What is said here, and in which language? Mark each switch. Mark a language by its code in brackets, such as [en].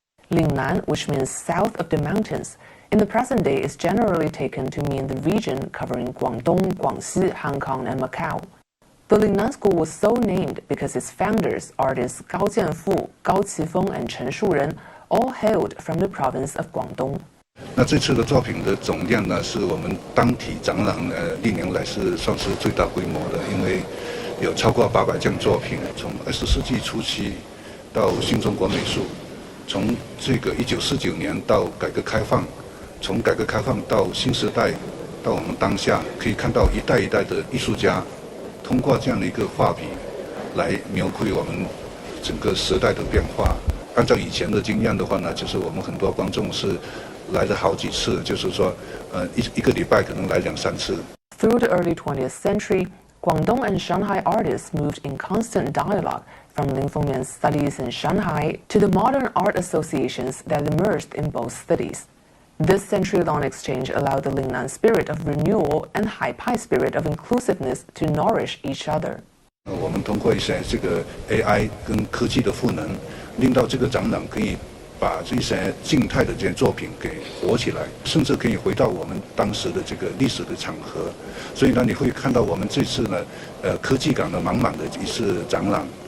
[en] Lingnan, which means south of the mountains, in the present day is generally taken to mean the region covering Guangdong, Guangxi, Hong Kong, and Macau. The Lingnan School was so named because its founders, artists Gao Jianfu, Gao Qifeng, and Chen Shuren, all hailed from the province of Guangdong. [zh] 那这次的作品的总量呢，是我们当体展览历年来是算是最大规模的，因为有超过800件作品，从20世纪初期到新中国美术，从这个1949年到改革开放。从改革开放到新时代，到我们当下，可以看到一代一代的艺术家，通过这样的一个画笔，来描绘我们整个时代的变化。按照以前的经验的话呢，就是我们很多观众是来了好几次，就是说，一个礼拜可能来2、3次。 [en] Through the early 20th century, Guangdong and Shanghai artists moved in constant dialogue from Lin Fengmian's studies in Shanghai to the modern art associations that emerged in both cities. This century-long exchange allowed the Lingnan spirit of renewal and Haipai spirit of inclusiveness to nourish each other. [zh] 我们通过一些这个 AI 跟科技的赋能，令到这个展览可以把这些静态的这些作品给活起来，甚至可以回到我们当时的这个历史的场合。所以呢，你会看到我们这次呢，科技感的满满的一次展览。